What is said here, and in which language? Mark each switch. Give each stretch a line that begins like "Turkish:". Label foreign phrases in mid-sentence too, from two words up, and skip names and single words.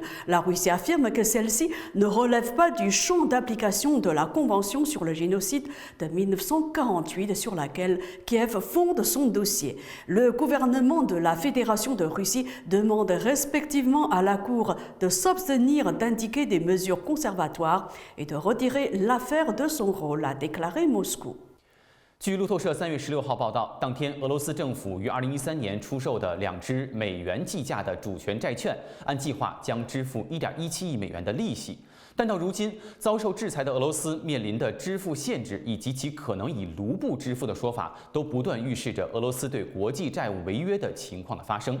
French: La Russie affirme que celle-ci ne relève pas du champ d'application de la Convention sur le génocide de 1948 sur laquelle Kiev fonde son dossier. Le gouvernement de la Fédération de Russie demande respectivement à la Cour de s'abstenir d'indiquer des mesures conservatoires et de retirer l'affaire de son rôle, a déclaré Moscou.
Chinese: 据路透社3月16号报道，当天俄罗斯政府于2013年出售的2支美元计价的主权债券，按计划将支付1.17亿美元的利息。但到如今，遭受制裁的俄罗斯面临的支付限制以及其可能以卢布支付的说法，都不断预示着俄罗斯对国际债务违约的情况的发生。